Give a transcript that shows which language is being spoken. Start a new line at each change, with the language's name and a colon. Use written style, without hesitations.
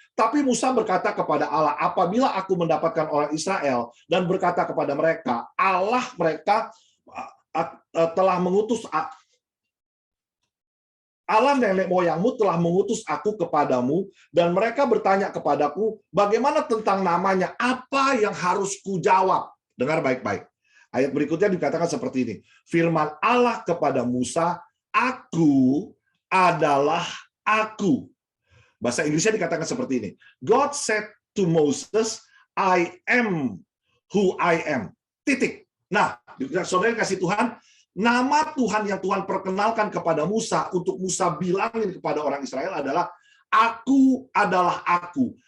Indonesian: Tapi Musa berkata kepada Allah, apabila aku mendapatkan orang Israel dan berkata kepada mereka, Allah mereka telah mengutus Allah nenek moyangmu telah mengutus aku kepadamu, dan mereka bertanya kepadaku, bagaimana tentang namanya? Apa yang harus kujawab? Dengar baik-baik. Ayat berikutnya dikatakan seperti ini. Firman Allah kepada Musa, aku adalah aku. Bahasa Inggrisnya dikatakan seperti ini.
English: God said to Moses, I am who I am.
Indonesian: Titik. Nah, saudara kasih Tuhan, nama Tuhan yang Tuhan perkenalkan kepada Musa untuk Musa bilangin kepada orang Israel adalah aku adalah aku.